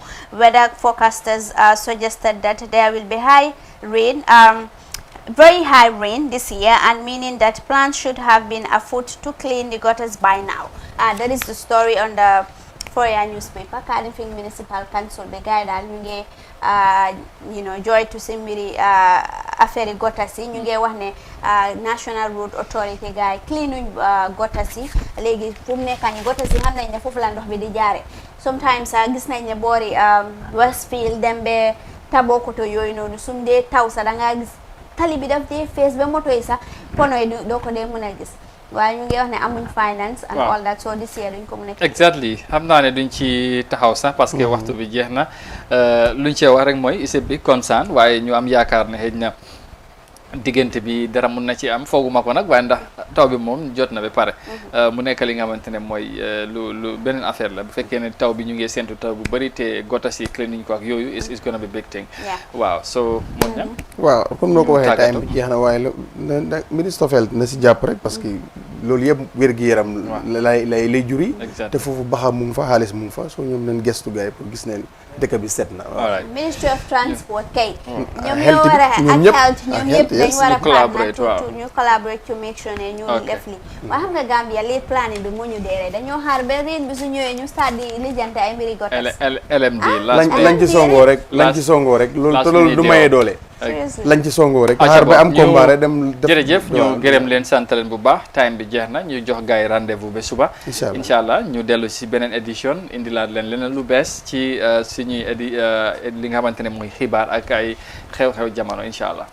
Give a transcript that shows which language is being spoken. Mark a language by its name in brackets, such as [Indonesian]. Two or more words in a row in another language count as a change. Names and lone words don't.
[English] Weather forecasters suggested that there will be very high rain this year, and meaning that plans should have been afoot to clean the gutters by now. That is the story on the Foroyaa newspaper. [Wolof] Kanifing Municipal Council be guide ñu ngi joy to si mbiri affaire gutters yi ñu ngi wax ne National Road Authority gars cleanuñ gutters yi léegi fu mu nekk nii gutters yi xam nañ ne foofu la ndox bi di jaare sometimes gis nañ ne boori Westfield dem be Tabokoto yooyu noonu sum dee taw sa da nga gis tali bi daf dee fees ba moto yi sax pono yi doo ko dee mën a gis waaye ñu ngi wax ne amuñ [English] finance and all that so this year [Wolof] duñ ko mën a exactly xam naa ne duñ ci taxaw sax [French] parce que [Wolof] waxtu bi jeex na luñ cee wax rek mooy [English] it's a big concern [Wolof] waaye ñu am yaakaar ne xëy na diggante bi dara mun na ci am fooguma ko nag waaye ndax taw bi moom jot na ba pare mu nekk li nga xamante ne mooy lu beneen affaire la bu fekkee ne taw bi ñu ngi séntu taw bu bëri te gotas yi cleanuñ ko ak yooyu [English] is gonna be big thing [Wolof] waaw so moom ñam waaw comme noo ko waxee time bi jeex na waaye ministre [English] of health [Wolof] na si jàpp rek [French] parce que [Wolof] loolu yëpp wér-gi-yaram lay juri te foofu baxa mu ngi fa xaalis mu ngi fa soo ñoom nañ gestu gars yi pour gis ne dëkk bi set na waaw Ministry of Transport kay ñoom ñoo war a ak health ñoom ñëpp dañ war a collaborate ñu collaborate [English] to make sure [Wolof] ne ñu def li waaye xam nga Gambia [English] late planning [Wolof] bi moo ñu deeree dañoo xaar ba rain bi su ñëwee ñu start di lijjante ay mbiri gotas LMD lañ ci songoo rek loolu te loolu du mayee doole lañ ci songoo rek xaar ba am combat rek dem jërëjëf ñu gërëm leen sant leen bu baax time bi jeex na ñu jox gars yi rendez-vous ba suba [Arabic] إن شاء الله [Wolof] ñu dellu si beneen édition indilaat leen leneen lu bees ci suñuy li nga xamante ne mooy xibaar ak ay xew-xew jamono [Arabic] إن شاء الله